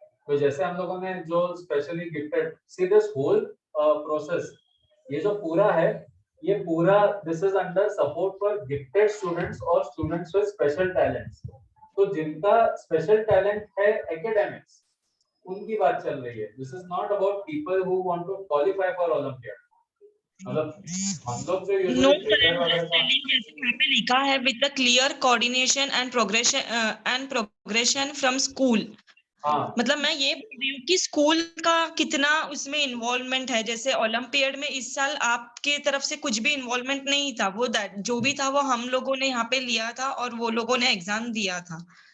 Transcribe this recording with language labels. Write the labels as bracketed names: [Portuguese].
[Hindi] तो जैसे हम लोगों ने जो [English] specially gifted, see this whole process, [Hindi] ये जो पूरा है, ये पूरा [English] this is under support for gifted students or students with special talents. [Hindi] तो जिनका special talent है academics, उनकी बात चल रही है. [English] This is not about people who want to qualify for Olympiad. [Hindi] मतलब हम लोग जो [English] No, sir, I'm just telling [Hindi] जैसे यहाँ पे लिखा है [English] with the clear coordination and progression from school. [Hindi] हाँ, मतलब मैं ये बोल रही हूँ कि स्कूल का कितना उसमें इन्वॉल्वमेंट है. जैसे ओलंपियाड में इस साल आपके तरफ से कुछ भी इन्वॉल्वमेंट नहीं था. वो जो भी था वो हम लोगों ने यहाँ पे लिया था और वो लोगों ने एग्जाम दिया था.